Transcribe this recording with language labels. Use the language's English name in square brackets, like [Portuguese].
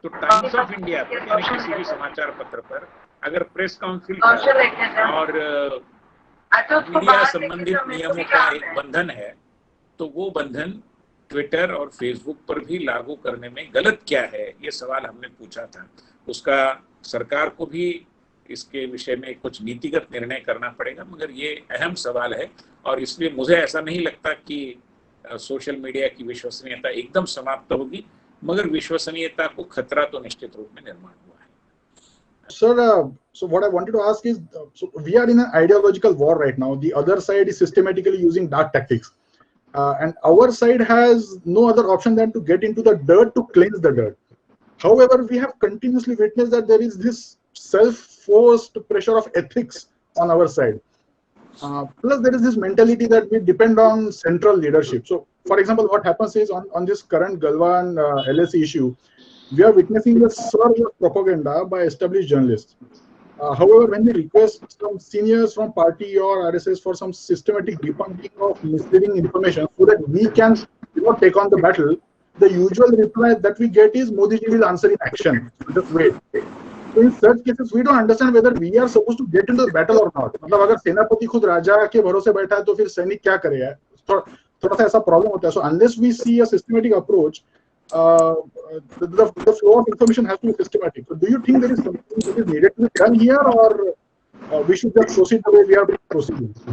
[Hindi] तो times of India पर यानी किसी भी समाचार पत्र पर अगर प्रेस काउंसिल और मीडिया संबंधित नियमों का एक बंधन है, तो वो बंधन ट्विटर और फेसबुक पर भी लागू करने में गलत क्या है, ये सवाल हमने पूछा था। उसका सरकार को भी इसके विषय में कुछ नीतिगत निर्णय करना पड़ेगा, मगर ये अहम सवाल है और इसलिए मुझे ऐसा नहीं लगता कि सोशल मीडिया की विश्वसनीयता एकदम समाप्त होगी, मगर विश्वसनीयता को खतरा तो निश्चित रूप में निर्माण हुआ है। [English] Sir, so what I wanted to ask is, so we are in an ideological war right now. The other side is systematically using dark tactics, and our side has no other option than to get into the dirt to cleanse the dirt. However, we have continuously witnessed that there is this self-forced pressure of ethics on our side. Plus, there is this mentality that we depend on central leadership. So, for example, what happens is on this current Galwan LSE issue, we are witnessing a surge of propaganda by established journalists. However, when we request some seniors from party or RSS for some systematic debunking of misleading information so that we can take on the battle, the usual reply that we get is Modi ji will answer in action. Just wait. So in such cases, we don't understand whether we are supposed to get into the battle or not. [Hindi] मतलब अगर सेनापति खुद राजा के भरोसे बैठा है तो फिर सैनिक क्या करेगा? थोड़ा सा ऐसा प्रॉब्लम होता है. [English] So unless we see a systematic approach, the flow of information has to be systematic. So do you think there is something that is needed to be done here, or we should just proceed the way we are proceeding?